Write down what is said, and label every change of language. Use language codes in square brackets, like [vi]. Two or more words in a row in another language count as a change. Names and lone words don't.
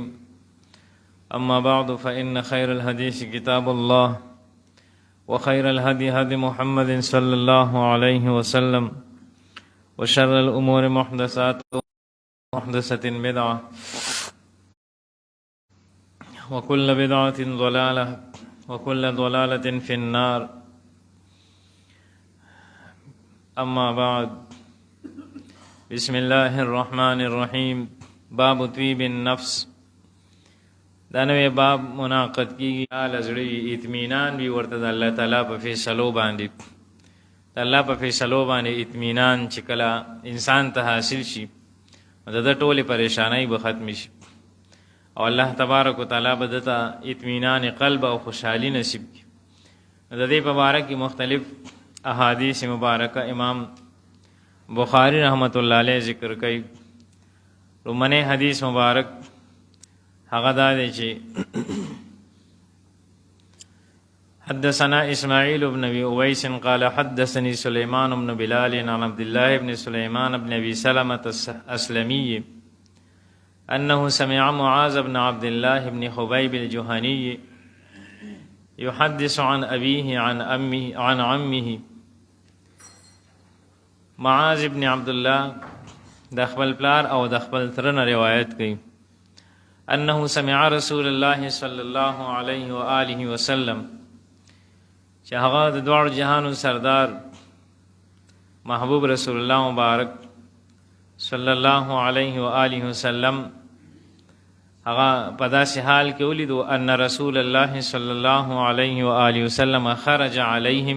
[ar] أما بعد فإن خير الحديث كتاب الله وخير الهدي هدي محمد صلى الله عليه وسلم وشر الأمور محدثاتها محدثة بدعة وكل بدعة ضلالة وكل ضلالة في النار. أما بعد، بسم الله الرحمن الرحيم. باب طيب النفس. [ps] دا نوې باب منعقد کیږي لزړی اطمینان وي ورته د الله تعالی په فیصلو باندې. د الله په فیصلو باندې اطمینان چې کله انسان ته حاصل شي د ټولې پریشانۍ به ختم شي او الله تبارک وتعالی به دته اطمینان قلب او خوشحالي نصیب کړي. د دې په باره کې مختلف احادیث مبارکه امام بخاری [ar] رحمت الله علیه [ps] ذکر کوي. لومړنی حدیث مبارک هغه دا دی چې [ar] حدثنا اسماعیل بن ابي اويس قال حدثني سليمان بن بلال عن عبد الله بن سليمان بن ابي سلمة الاسلمي انه سمع معاذ بن عبد الله بن خبيب الجهني يحدث عن ابيه عن عمه. [ps] معاذ بن عبد الله د خپل پلار او د خپل تر نه روایت کوي [ar] انه سمع رسول الله صلی الله علیه و آله وسلم [ps] چې هغه د دوه جهانو سردار محبوب رسول الله مبارک [ar] صلی الله علیه و آله وسلم [ps] هغه په داسې حال کې ولیدو [ar] ان رسول الله صلی الله علیه و آله وسلم خرج علیهم.